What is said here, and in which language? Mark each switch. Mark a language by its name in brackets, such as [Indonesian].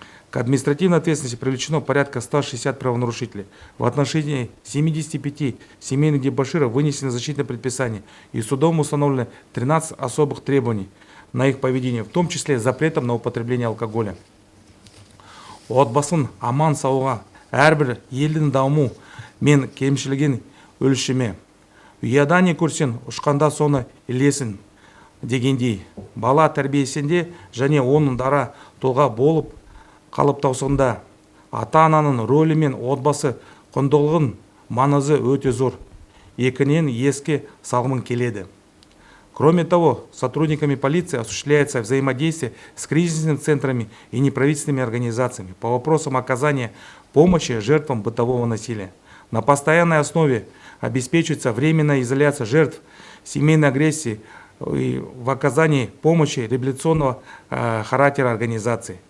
[Russian] К административной ответственности привлечено порядка 160 правонарушителей. В отношении 75 семейных дебоширов вынесены защитные предписания и судом установлены 13 особых требований на их поведение, в том числе запретом на употребление алкоголя. [Kazakh] Отбасын аман сауға, әрбір елдің даму мен кемшілігін өлшеме. Ұяда не көрсен, ұшқанда соны илесін дегендей. Бала тәрбиесінде және оның дара тұлға болып қалыптасуында ата-ананың рөлі мен отбасы құндылығын маңызы өте зор. Екінен еске салғым келеді. [Russian] Кроме того, сотрудниками полиции осуществляется взаимодействие с кризисными центрами и неправительственными организациями по вопросам оказания помощи жертвам бытового насилия. На постоянной основе обеспечивается временная изоляция жертв семейной агрессии и в оказании помощи реабилитационного характера организации.